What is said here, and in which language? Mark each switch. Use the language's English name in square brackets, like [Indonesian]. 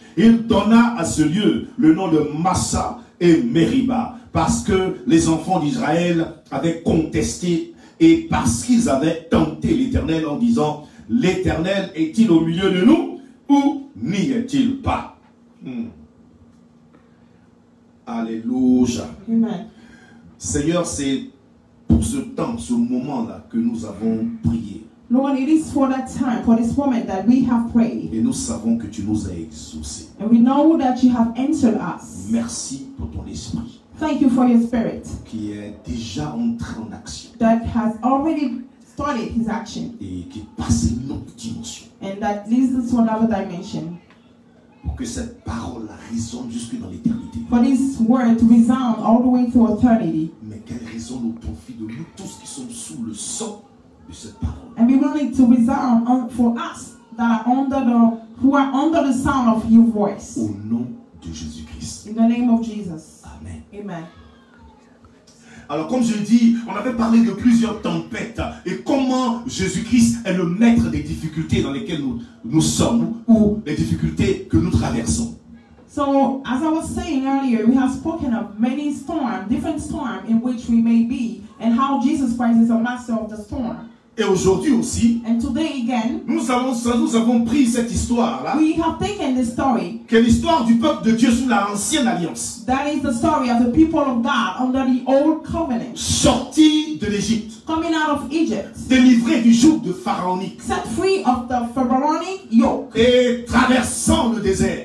[French] Il donna à ce lieu le nom de Massa et Meriba, parce que les enfants d'Israël avaient contesté et parce qu'ils avaient tenté l'Éternel en disant, l'Éternel est-il au milieu de nous ou n'y est-il pas? Alléluia. Amen. Seigneur, c'est pour ce temps, ce moment-là que nous avons prié. [English] Lord, it is for that time, for this moment that we have prayed. [French] Et nous savons que tu nous as exaucés. [English] And we know that you have answered us. [French] Merci pour ton esprit [English] Thank you for your spirit [French] qui est déjà entré en action [English] that has already started his action [French] et qui passe une autre dimension. [English] and that leads us to another dimension. [French] Pour que cette parole résonne jusque dans l'éternité. [English] For this word to resound all the way to eternity. [French] Mais qu'elle résonne au profit de nous tous qui sommes sous le sang de cette parole. [English] And we want it to resound for us that are who are under the sound of your voice. [French] Au nom de Jésus-Christ. [English] In the name of Jesus. Amen. Amen. [French] Alors comme je dis, on avait parlé de plusieurs tempêtes et comment Jésus-Christ est le maître des difficultés dans lesquelles nous sommes ou les difficultés que nous traversons. [English] So, as I was saying earlier, we have spoken of many storms, different storms in which we may be, and how Jesus Christ is a master of the storm. [French] Et aujourd'hui aussi, [English] And today again, [French] nous avons pris cette histoire-là, [English] we have taken this story. [French] qui est l'histoire du peuple de Dieu sous l'ancienne alliance, [English] That is the story of the people of God under the old covenant, [French] sorti de l'Égypte, [English] coming out of Egypt, [French] délivré du joug de pharaonique [English] set free of the Pharaonic yoke, [French] et traversant le désert